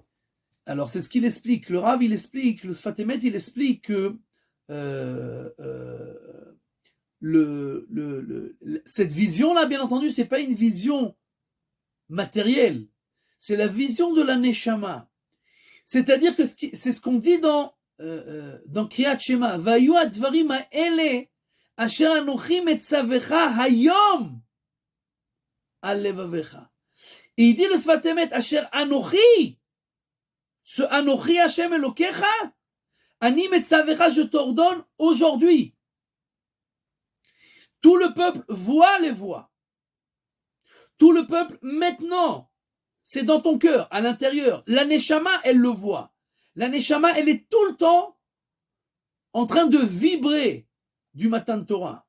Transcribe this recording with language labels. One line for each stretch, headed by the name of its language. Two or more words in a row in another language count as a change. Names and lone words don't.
French: Alors c'est ce qu'il explique. Le Rav il explique, le Sfat Emet il explique que cette vision-là, bien entendu, c'est pas une vision matérielle. C'est la vision de la Neshama. C'est-à-dire que c'est ce qu'on dit dans
Hebrew: קריאת שמע. והיו הדברים האלה אשר אנכי מצוך היום על לבבך.
French: Et il dit le
Hebrew: Sfat Emet, אשר אנכי, ce אנכי השם אלקיך אני מצוך,
French: je t'ordonne aujourd'hui. Tout le peuple voit les voix. Tout le peuple maintenant, c'est dans ton cœur, à l'intérieur. La Neshama, elle le voit. La Neshama, elle est tout le temps en train de vibrer du matin de Torah.